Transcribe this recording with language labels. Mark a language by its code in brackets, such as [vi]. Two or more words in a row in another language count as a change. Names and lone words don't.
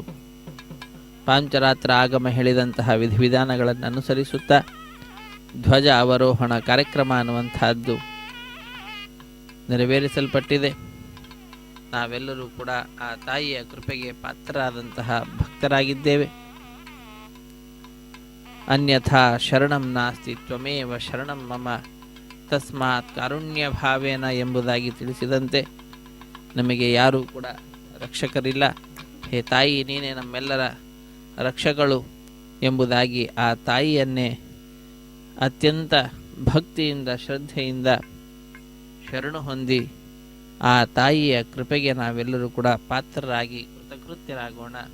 [kn] ಪಾಂಚರಾತ್ರ ಆಗಮ ಹೇಳಿದಂತಹ ವಿಧಿವಿಧಾನಗಳನ್ನು ಅನುಸರಿಸುತ್ತಾ ಧ್ವಜ ಅವರೋಹಣ ಕಾರ್ಯಕ್ರಮ ಅನ್ನುವಂತಹದ್ದು ನೆರವೇರಿಸಲ್ಪಟ್ಟಿದೆ. ನಾವೆಲ್ಲರೂ ಕೂಡ ಆ ತಾಯಿಯ ಕೃಪೆಗೆ ಪಾತ್ರರಾದಂತಹ ಭಕ್ತರಾಗಿದ್ದೇವೆ. [sa] ಅನ್ಯಥಾ ಶರಣಂ ನಾಸ್ತಿ ತ್ವಮೇವ ಶರಣಂ ಮಮ ತಸ್ಮಾತ್ ಕಾರುಣ್ಯ ಭಾವೇನ [kn] ಎಂಬುದಾಗಿ ತಿಳಿಸಿದಂತೆ ನಮಗೆ ಯಾರೂ ಕೂಡ ರಕ್ಷಕರಿಲ್ಲ. ಹೇ ತಾಯಿ, ನೀನೇ ನಮ್ಮೆಲ್ಲರ ರಕ್ಷಕಳು ಎಂಬುದಾಗಿ ಆ ತಾಯಿಯನ್ನೇ ಅತ್ಯಂತ ಭಕ್ತಿಯಿಂದ ಶ್ರದ್ಧೆಯಿಂದ ಶರಣು ಹೊಂದಿ ಆ ತಾಯಿಯ ಕೃಪೆಗೆ ನಾವೆಲ್ಲರೂ ಕೂಡ ಪಾತ್ರರಾಗಿ ಕೃತಕೃತ್ಯರಾಗೋಣ.